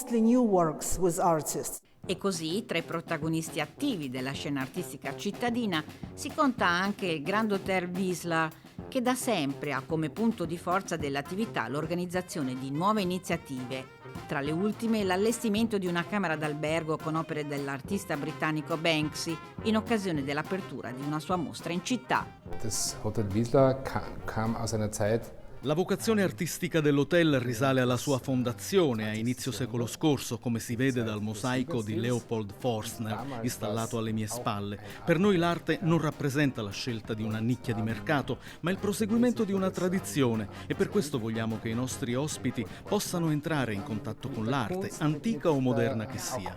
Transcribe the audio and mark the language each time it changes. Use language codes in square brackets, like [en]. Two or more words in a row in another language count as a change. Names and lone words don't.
[it] E così, tra i protagonisti attivi della scena artistica cittadina, si conta anche il Grand Hotel Wisla, che da sempre ha come punto di forza dell'attività l'organizzazione di nuove iniziative. Tra le ultime, l'allestimento di una camera d'albergo con opere dell'artista britannico Banksy in occasione dell'apertura di una sua mostra in città. [de] Das Hotel Wisla kam aus einer Zeit. [it] La vocazione artistica dell'hotel risale alla sua fondazione a inizio secolo scorso, come si vede dal mosaico di Leopold Forstner installato alle mie spalle. Per noi l'arte non rappresenta la scelta di una nicchia di mercato, ma il proseguimento di una tradizione, e per questo vogliamo che i nostri ospiti possano entrare in contatto con l'arte, antica o moderna che sia.